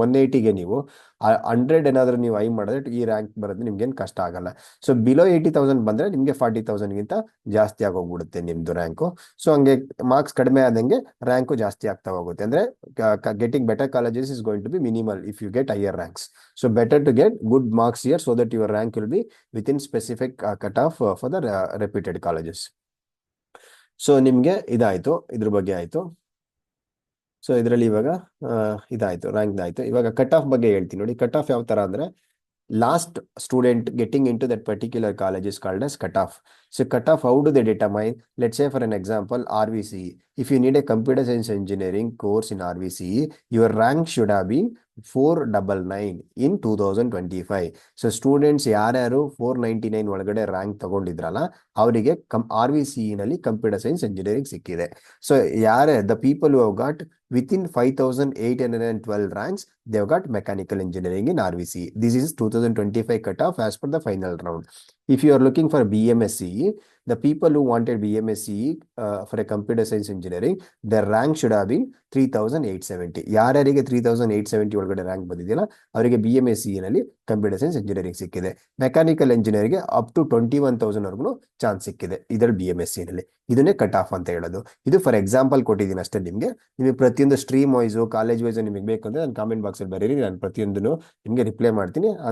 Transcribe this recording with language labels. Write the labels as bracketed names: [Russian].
[Kannada] 180ಗೆ ನೀವು 100 ಏನಾದ್ರು ನೀವು ಐ ಮಾಡಿದ್ರೆ ಈ ರ್ಯಾಂಕ್ ಬರೋದು ನಿಮ್ಗೇನು ಕಷ್ಟ ಆಗಲ್ಲ. ಸೊ ಬಿಲೋ 80,000 ಬಂದ್ರೆ ನಿಮ್ಗೆ 40,000 ಗಿಂತ ಜಾಸ್ತಿ ಆಗೋಗ್ಬಿಡುತ್ತೆ ನಿಮ್ದು ರ್ಯಾಂಕು. ಸೊ ಹಂಗೆ ಮಾರ್ಕ್ಸ್ ಕಡಿಮೆ ಆದಂಗೆ ರ್ಯಾಂಕು ಜಾಸ್ತಿ ಆಗ್ತಾ ಹೋಗುತ್ತೆ. [English] ಅಂದ್ರೆ getting better colleges is going to be minimal if you get higher ranks. So better to get good marks here so that your rank will be within specific cutoff for the reputed colleges. [Kannada] So ನಿಮ್ಗೆ ಇದಾಯ್ತು, ಇದ್ರ ಬಗ್ಗೆ ಆಯ್ತು. So ಇದರಲ್ಲಿ ಇವಾಗ ಇದಾಯ್ತು, rank ಆಯ್ತು. ಇವಾಗ ಕಟ್ ಆಫ್ ಬಗ್ಗೆ ಹೇಳ್ತೀನಿ ನೋಡಿ. ಕಟ್ ಆಫ್ ಯಾವ ತರ ಅಂದ್ರೆ, [English] last student getting into that particular college is called as cutoff. So cutoff, how do they determine? Let's say for an example, RVCE. If you need a computer science engineering course in RVCE, your rank should have been 499 in 2025. So students [Kannada] ಯಾರ್ಯಾರು 499 ಒಳಗಡೆ rank ತಗೊಂಡಿದ್ರಲ್ಲ ಅವರಿಗೆ RVCE ನಲ್ಲಿ computer science engineering ಸಿಕ್ಕಿದೆ. [English] So the people who have got within 5,812 ranks, they have got mechanical engineering in RVCE. This is 2025 cutoff as per the final round. If you are looking for BMSCE, the people who wanted BMSCE for a computer science engineering, their rank should have been 3870. [Kannada] ಯಾರ್ಯಾರಿಗೆ 3870 ಒಳಗಡೆ rank ಬಂದಿದೆಯಲ್ಲ ಅವರಿಗೆ BMSCE ನಲ್ಲಿ computer science engineering ಸಿಕ್ಕಿದೆ. Mechanical ಇಂಜಿನಿಯರಿಂಗ್ಗೆ up to 21,000 ವರ್ಗು chance ಸಿಕ್ಕಿದೆ ಇದರಲ್ಲಿ BMSCE ನಲ್ಲಿ. ಇದನ್ನೇ ಕಟ್ ಆಫ್ ಅಂತ ಹೇಳೋದು. ಇದು [English] for example [Kannada] ಕೊಟ್ಟಿದ್ದೀನಿ ಅಷ್ಟೇ ನಿಮಗೆ ಪ್ರತಿಯೊಂದು ಸ್ಟ್ರೀಮ್ ವೈಸು ಕಾಲೇಜ್ ವೈಸು ನಿಮಗೆ ಬೇಕು ಅಂದ್ರೆ ನಾನು ಕಾಮೆಂಟ್ ಬಾಕ್ಸಲ್ಲಿ ಬರೀರಿ, ನಾನು ಪ್ರತಿಯೊಂದನ್ನು ನಿಮಗೆ ರಿಪ್ಲೈ ಮಾಡ್ತೀನಿ.